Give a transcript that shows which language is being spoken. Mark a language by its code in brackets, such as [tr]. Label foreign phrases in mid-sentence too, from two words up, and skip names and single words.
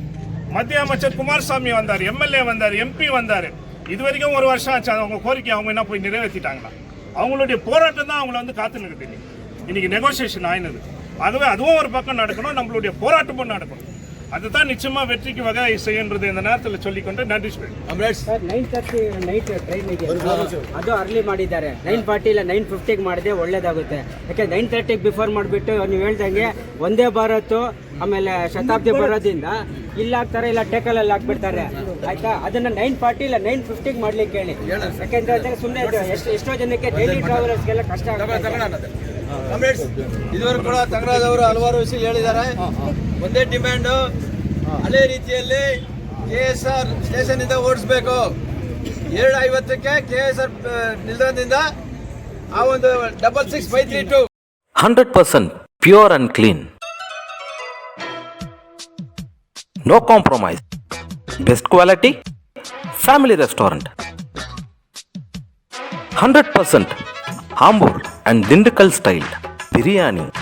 [ta] மத்திய அமைச்சர் குமாரசாமி வந்தார், எம்எல்ஏ வந்தார், எம்பி வந்தார். இது வரைக்கும் 1 வருஷம் ஆச்சு. அவங்க கோரிக்கை அவங்க என்ன போய் நிறைவேற்றிட்டாங்களா? அவங்களுடைய போராட்டம் தான் அவங்கள வந்து காத்து நிற்குது. இன்னைக்கு நெகோசியேஷன் ஆயினது. ஆகவே அதுவும் ஒரு பக்கம் நடக்கணும், நம்மளுடைய போராட்டமும் நடக்கணும். அதுதான் நிச்சயமா வெற்றிக்கு வகை செய்யன்றது இந்த நேரத்தில் சொல்லிக்கொண்டு நன்றி [kn] ಸರ್ 9:30 [en] night train [kn] ಅದು ಅರ್ಲಿ ಮಾಡಿದ್ದಾರೆ. 9:40 ಇಲ್ಲ 9:50 ಮಾಡಿದ್ರೆ ಒಳ್ಳೇದಾಗುತ್ತೆ. ಯಾಕೆ 9:30 ಬಿಫೋರ್ ಮಾಡಿಬಿಟ್ಟು ನೀವು ಹೇಳ್ದಂಗೆ ಒಂದೇ ಭಾರತ್ ಆಮೇಲೆ ಶತಾಬ್ದಿ ಬರೋದ್ರಿಂದ ಇಲ್ಲ ಹಾಕ್ತಾರೆ, ಇಲ್ಲ ಟೇಕಲಲ್ಲಿ ಹಾಕ್ಬಿಡ್ತಾರೆ. ಆಯ್ತಾ, ಅದನ್ನ 9:40 ಇಲ್ಲ 9:50 ಮಾಡ್ಲಿಕ್ಕೆ ಹೇಳಿ. ಯಾಕೆಂದ್ರೆ ಸುಮ್ಮನೆ ಎಷ್ಟೋ ಜನಕ್ಕೆ [en] daily travellers [kn] ಕಷ್ಟ ಆಗುತ್ತೆ. ಇದುವರೆಗೂ ಕೂಡ ತಂಗರಾಜವರು ಹಲವಾರು ವಿಷಯ ಹೇಳಿದ್ದಾರೆ. ಒಂದೇ ಡಿಮ್ಯಾಂಡು, ಹಳೆ ರೀತಿಯಲ್ಲಿ KSR ಸ್ಟೇಷನ್ ಇಂದ ಓಡಿಸ್ಬೇಕು. 2:50ಕ್ಕೆ KSR ನಿಲ್ದಾಣದಿಂದ ಆ ಒಂದು 66532 [en] 100% pure and clean. No compromise. Best quality. Family restaurant. 100% Hambur and Dindigul style biryani.